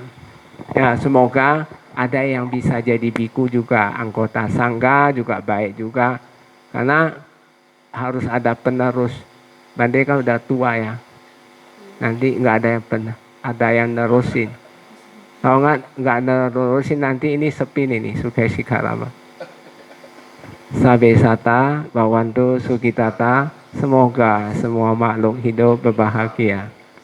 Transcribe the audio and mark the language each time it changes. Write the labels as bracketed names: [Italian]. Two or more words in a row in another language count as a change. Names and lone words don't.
[Indonesian] Ya semoga ada yang bisa jadi biku juga, anggota sangga juga baik juga. Karena harus ada penerus. Bante kan udah tua ya. Nanti nggak ada yang nerusin. Kalau nggak nerusin nanti ini sepi nih Sukesi Karama. [Pali] Sabe sata, bawantu sukitata, [Indonesian] semoga semua makhluk hidup berbahagia.